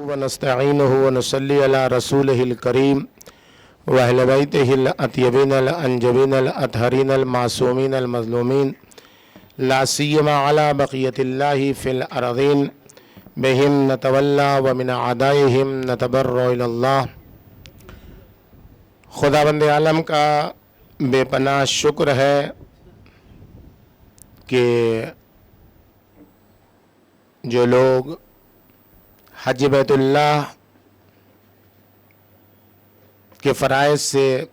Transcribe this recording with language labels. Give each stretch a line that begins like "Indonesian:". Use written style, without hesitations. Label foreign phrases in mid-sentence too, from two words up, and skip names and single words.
Arabic: ونستعینہ ونصلی علی رسولہ الکریم وأہل بیتہ الأطیبین الأنجبین الأطہرین المعصومین المظلومین لا سیما علی بقیۃ اللہ فی الارضین بہم نتولی ومن اعدائہم نتبرأ الی اللہ۔
Urdu: خداوند عالم کا بے پناہ شکر ہے کہ جو لوگ حج بیت اللہ کے فرائض سے